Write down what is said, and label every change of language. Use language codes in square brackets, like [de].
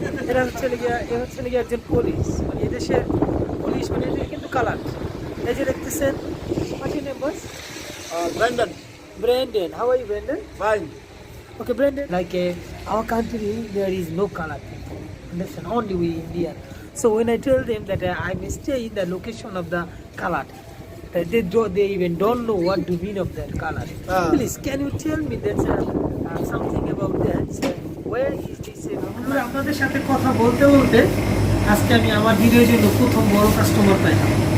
[bn] এরা হচ্ছে নাকি একজন পুলিশ, মানে এদেশের পুলিশ, মানে এটা কিন্তু কালার। এই যে দেখতেছেন, [en] what's your name, boss? Brandon, Brandon. How are you, Brandon? fine. Okay, Brandon. Like our country, there is no color people. Understand? Only we Indian. So when I tell them that I may stay in the location of the color, they even don't know what to mean of that color. Please, can you tell me that something about that? Where is this? [bn] আপনাদের সাথে কথা বলতে বলতে আজকে আমি আমার ভিডিওর জন্য প্রথম বড় কাস্টমার পাইলাম।